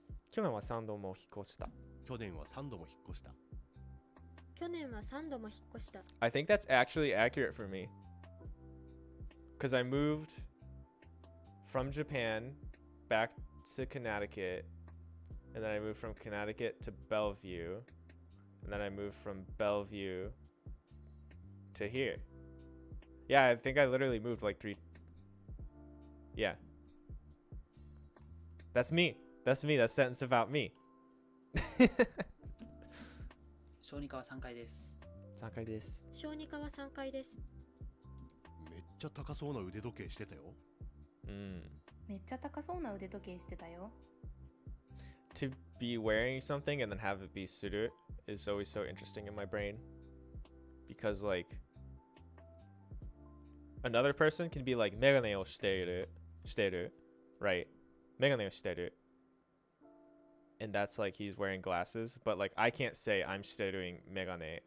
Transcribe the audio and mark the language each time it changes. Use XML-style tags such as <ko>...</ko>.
<ja>去年は3度も引っ越した。去年は3度も引っ越した。去年は3度も引っ越した。</ja> <en>I think that's actually accurate for me. Because I moved from Japan back to Connecticut. And then I moved from Connecticut to Bellevue. And then I moved from Bellevue to here. Yeah, I think I literally moved like 3. Yeah. That's me. That's me. That's sentence about me.</en> <ja>小児科は3階です。 3階です。小児科は3階です。めっちゃ高そうな腕時計してたよ。めっちゃ高そうな腕時計してたよ。</ja> <en>To be wearing something and then have it be suru is always so interesting in my brain. Because like another person can be like</en> <ja>メガネをしてる</ja> <en>right?</en> <ja>メガネをしてる</ja> <en>and that's like he's wearing glasses, but like I can't say I'm steruing megane.</en>